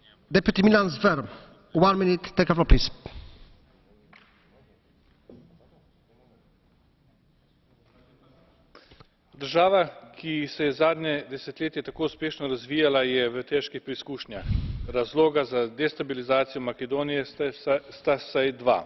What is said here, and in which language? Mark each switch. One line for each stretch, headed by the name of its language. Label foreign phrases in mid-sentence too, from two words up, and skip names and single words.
English: Deputy Milan Zver, 1 minute, take a floor, please.
Slovenian: Država, ki se je zadnje desetletje tako uspešno razvijala, je v težkih preizkušnjah. Razloga za destabilizacijo Makedonije sta vsaj dva.